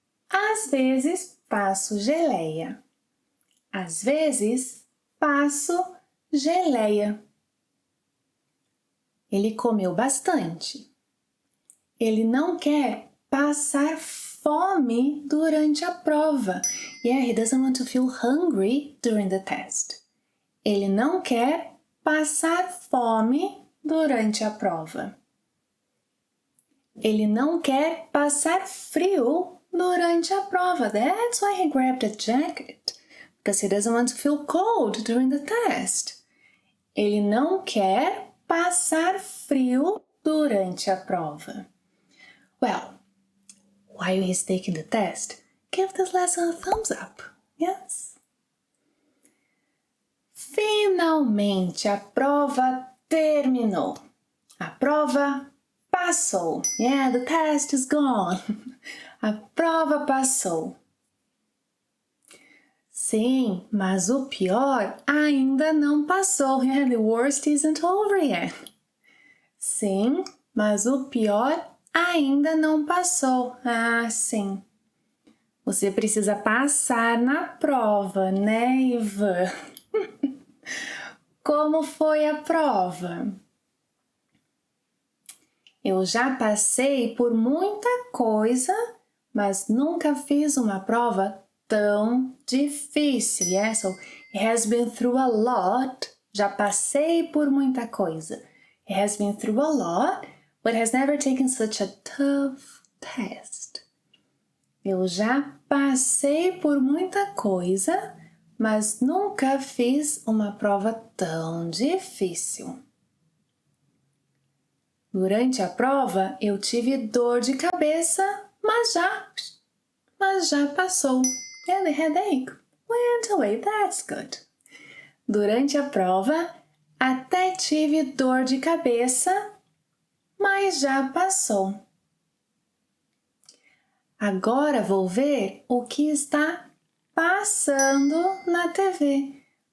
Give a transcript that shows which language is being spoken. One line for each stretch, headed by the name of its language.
Portuguese: Às vezes, passo geleia. Às vezes, passo geleia. Ele comeu bastante. Ele não quer passar fome durante a prova.
English: Yeah, he doesn't want to feel hungry during the test.
Portuguese: Ele não quer passar fome durante a prova. Ele não quer passar frio durante a prova.
English: That's why he grabbed a jacket. Because he doesn't want to feel cold during the test.
Portuguese: Ele não quer passar frio durante a prova.
English: Well, while he's taking the test, give this lesson a thumbs up. Yes?
Portuguese: Finalmente a prova terminou. A prova passou.
English: Yeah, the test is gone.
Portuguese: A prova passou. Sim, mas o pior ainda não passou.
English: Yeah, the worst isn't over yet.
Portuguese: Sim, mas o pior ainda não passou. Sim. Você precisa passar na prova, né, Ivan? Como foi a prova? Eu já passei por muita coisa, mas nunca fiz uma prova tão difícil.
English: Yeah? So, it has been through a lot.
Portuguese: Já passei por muita coisa.
English: It has been through a lot, but has never taken such a tough test.
Portuguese: Eu já passei por muita coisa, mas nunca fiz uma prova tão difícil. Durante a prova, eu tive dor de cabeça, mas já passou.
English: And the headache went away. That's good.
Portuguese: Durante a prova, até tive dor de cabeça, mas já passou. Agora vou ver o que está passando na TV.